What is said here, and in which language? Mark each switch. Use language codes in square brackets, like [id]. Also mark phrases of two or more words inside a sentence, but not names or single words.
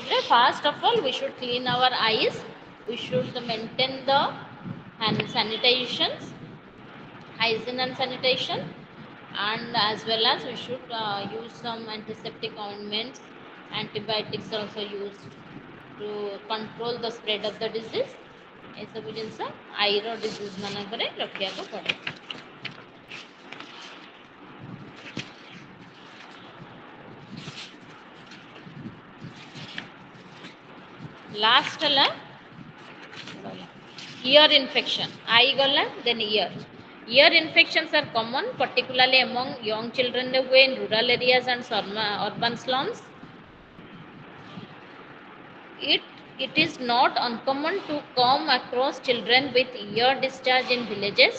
[en] First of all, we should clean our eyes. We should maintain the hand sanitations, hygiene and sanitation. and as well as we should use some antiseptic ointments. Antibiotics are also used to control the spread of the disease. [or] ଏସବୁ ଜିନିଷ [en] eye disease [or] ମାନଙ୍କରେ ରଖିବାକୁ ପଡ଼େ। ଲାଷ୍ଟ ହେଲା [en] ear infection. Eye gala, then ear. Ear infections are common, particularly among young children who in rural areas and urban slums. It is not uncommon to come across children with ear discharge in villages.